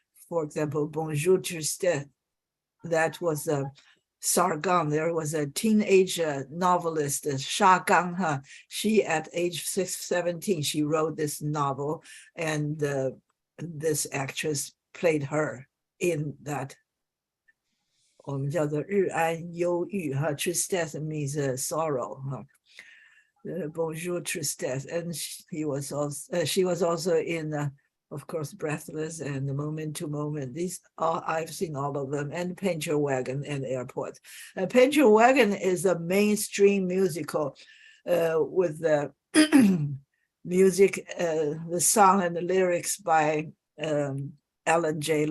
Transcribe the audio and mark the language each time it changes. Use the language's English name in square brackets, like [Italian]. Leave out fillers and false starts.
[English] For example, Bonjour Tristesse, that was a Sargon. There was a teenage novelist, Sha Gang. She, at age 17, she wrote this novel, and this actress played her in that. [Chinese] 我们叫做日安忧郁哈 ， [English] tristesse means sorrow [Chinese] 哈。 [English] Bonjour Tristesse, and she was also in, of course, Breathless and Moment to Moment. These are, I've seen all of them, and Paint Your Wagon and Airport. Paint Your Wagon is a mainstream musical with the music, the song and the lyrics by Alan J.